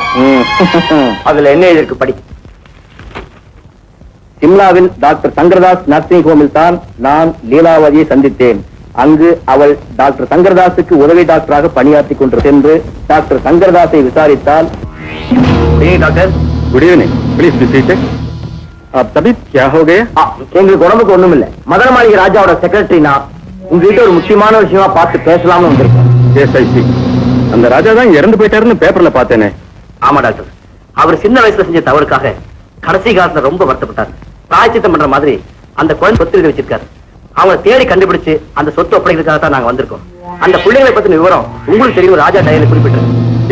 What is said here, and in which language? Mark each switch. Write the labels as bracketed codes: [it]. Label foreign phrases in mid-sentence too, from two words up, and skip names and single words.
[ta] அதுல என்ன இருக்கு படி. சிம்லாவில் டாக்டர் சங்கரதாஸ் நர்சிங் ஹோமில் தான் நான் லீலாவதியை சந்தித்தேன். அங்கு அவள் டாக்டர் சங்கரதாஸுக்கு உதவி டாக்டராக பணியாற்றி கொண்டு சென்று டாக்டர் சங்கரதாஸை விசாரித்தால் டாக்டர் [en] Good evening please be seated [hi] अब तबीयत क्या हो गया [ta] எங்களுக்கு உடம்புக்கு ஒண்ணும் இல்ல மதன மாளிகை ராஜாவோட செக்ரட்டரினா உங்ககிட்ட ஒரு முக்கியமான விஷயமா பார்த்து பேசலாம்னு வந்திருக்கோம் [en] yes I see [ta] அந்த ராஜா தான் இறந்து போயிட்டாருன்னு பேப்பர்ல பார்த்தேனே ஆமா டாக்டர் அவர் சின்ன வயசுல செஞ்ச தவறுக்காக கடைசி காலத்துல ரொம்ப வருத்தப்பட்டார் பிராயச்சித்தம் பண்ற மாதிரி அந்த குழந்தை சொத்து எழுதி வச்சிருக்காரு அவங்களை தேடி கண்டுபிடிச்சு அந்த சொத்து ஒப்படைக்கிறதுக்காக தான் நாங்க வந்திருக்கோம் அந்த பிள்ளைகளை பத்தின விவரம் உங்களுக்கு தெரியும் ராஜா டைரியில குறிப்பிட்டிருக்கு